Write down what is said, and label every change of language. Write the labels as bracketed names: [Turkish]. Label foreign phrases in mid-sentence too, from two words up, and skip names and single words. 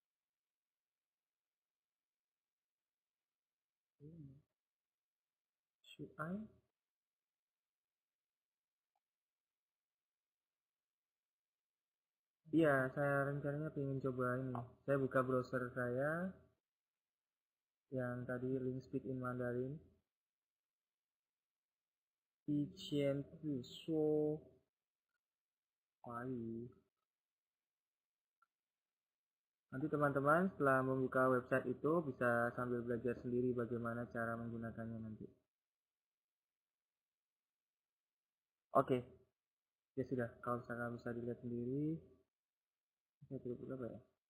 [English] Should I? [Indonesian] Iya, saya rencananya pengen coba ini. Saya buka browser saya yang tadi link [English] speak in Mandarin. [Chinese] 1000字说 华语. [Indonesian] Nanti teman-teman setelah membuka website itu bisa sambil belajar sendiri bagaimana cara menggunakannya nanti. Oke, ya sudah. Kalau misalkan bisa dilihat sendiri, saya tutup apa ya?